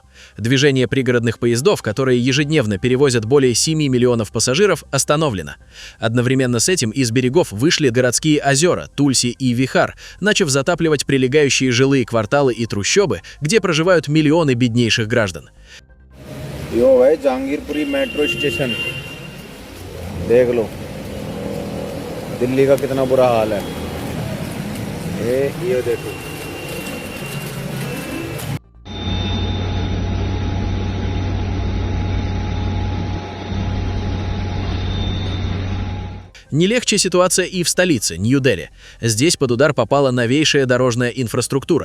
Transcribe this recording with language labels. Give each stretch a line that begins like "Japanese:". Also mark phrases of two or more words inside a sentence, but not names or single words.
Russian: Движение пригородных поездов, которые ежедневно перевозят более 7 миллионов пассажиров, остановлено. Одновременно с этим из берегов вышли городские озера Тульси и Вихар, начав затапливать прилегающие жилые кварталы и трущобы, где проживают миллионы беднейших граждан.
Hindi: यो है जहांगीरपुरी मेट्रो स्टेशन देख लो दिल्ली का कितना बुरा हाल है ये देखो
Russian: Не легче ситуация и в столице, Нью-Дели. Здесь под удар попала новейшая дорожная инфраструктура.